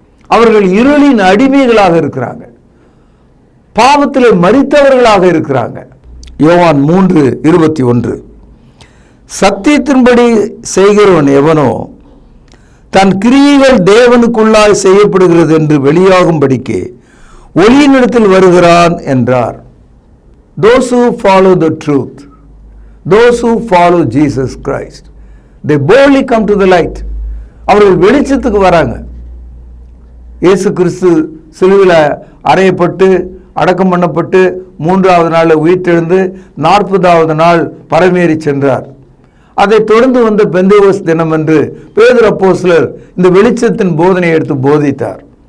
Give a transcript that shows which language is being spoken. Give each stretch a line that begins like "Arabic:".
Tamil: அவர்கள் இருளின் அடிமைகளாக இருக்கிறாங்க, பாவத்தில் மரித்தவர்களாக இருக்கிறாங்க. யோவான் 3:21. சத்தியத்தின்படி செய்கிறவன் எவனோ தன் கிரியைகள் தேவனுக்குள்ளாய் செய்யப்படுகிறது என்று வெளியாகும்படிக்கு ஒளியினிடத்தில் வருகிறான் என்றார்.
English: Those who follow the truth, those who follow Jesus Christ, they boldly come to the light.
Tamil: அவர்கள் வெளிச்சத்துக்கு வராங்க. இயேசு கிறிஸ்து சிலுவையில் அறையப்பட்டு அடக்கம் பண்ணப்பட்டு 3வது நாள் உயிர்த்தெழுந்து 40வது நாள் பரமேறி சென்றார். அதை தொடர்ந்து வந்த பெந்தேகோஸ்து தினம் என்று பேதுரு அப்போஸ்தலர் இந்த வெளிச்சத்தின் போதனையை எடுத்து போதித்தார்.